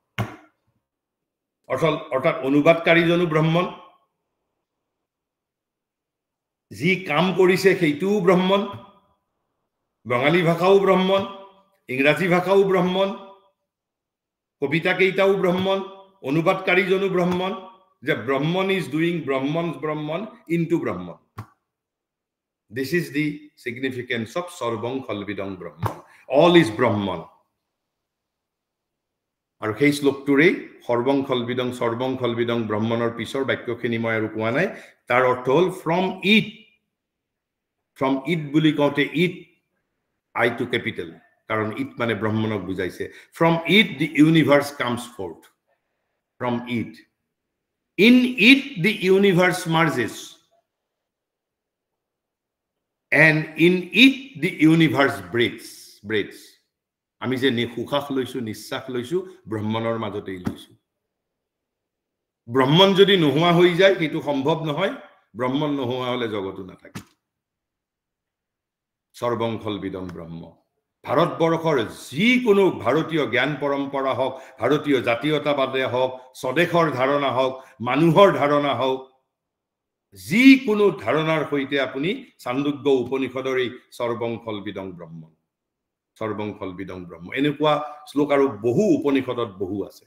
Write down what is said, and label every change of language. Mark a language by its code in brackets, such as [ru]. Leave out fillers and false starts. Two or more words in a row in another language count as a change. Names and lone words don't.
[as] অৰ্থাৎ অনুবাদকাৰীজনো ব্ৰহ্মণ, যি কাম কৰিছে সেইটোও ব্ৰহ্মণ, বঙালী ভাষাও ব্ৰহ্মণ, ইংৰাজী ভাষাও ব্ৰহ্মণ, কবিতা কেইটাও ব্ৰহ্মণ, অনুবাদকাৰীজনো ব্ৰহ্মণ। [en] যে Brahman is doing Brahman's Brahman into Brahman. This is the significance of [sa] सर्वं खल्विदं ब्रह्म. [en] All is Brahman. [as] আৰু সেই শ্লোকটোৰে [sa] সৰ্বং খলবিদং ব্ৰহ্মণৰ [as] পিছৰ বাক্যখিনি মই আৰু কোৱা নাই। তাৰ অৰ্থ হ'ল [en] from it [as] বুলি কওঁতে [en] it i to capital, [as] কাৰণ ইট মানে ব্ৰহ্মণক বুজাইছে। [en] from it the universe comes forth, from it. in it the universe merges, and in it the universe breathes. [as] আমি যে উশাহ লৈছো, নিশ্বাস লৈছো, ব্ৰহ্মণৰ মাজতেই লৈছো। ব্ৰহ্মণ যদি নোহোৱা হৈ যায় সেইটো সম্ভৱ নহয়। ব্ৰহ্মণ নোহোৱা হলে জগতো নাথাকে। [sa] সৰ্বং খলবিদং ব্ৰহ্ম। [as] ভাৰতবৰ্ষৰ যিকোনো ভাৰতীয় জ্ঞান পৰম্পৰা হওক, ভাৰতীয় জাতীয়তাবাদে হওক, স্বদেশৰ ধাৰণা হওক, মানুহৰ ধাৰণা হওক, যিকোনো ধাৰণাৰ সৈতে আপুনি চান্দোগ্য উপনিষদৰ এই [sa] সৰ্বং খলবিদং ব্ৰহ্ম, সৰ্বং খলবিদং ব্ৰহ্ম [as] এনেকুৱা শ্লোক আৰু বহু উপনিষদত বহু আছে।